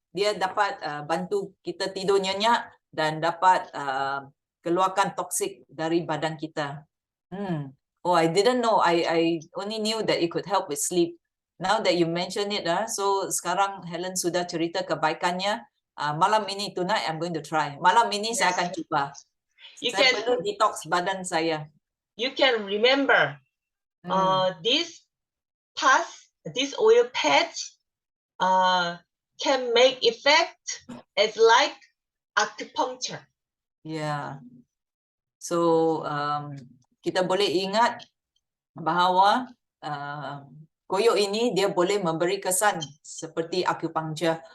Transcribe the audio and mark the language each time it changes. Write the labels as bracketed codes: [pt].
[ms] Dia dapat bantu kita tidur nyenyak dan dapat keluarkan toksik dari badan kita. [en] Oh, I didn't know. I only knew that it could help with sleep. Now that you mention it, so [ms] sekarang Helen sudah cerita kebaikannya. Malam ini, [en] tonight I'm going to try. [ms] Malam ini saya akan cuba. Saya perlu detox badan saya. [en] You can remember this oil patch can make effect as like acupuncture. Yeah. [ms] So kita boleh ingat bahawa koyok ini dia boleh memberi kesan seperti acupuncture.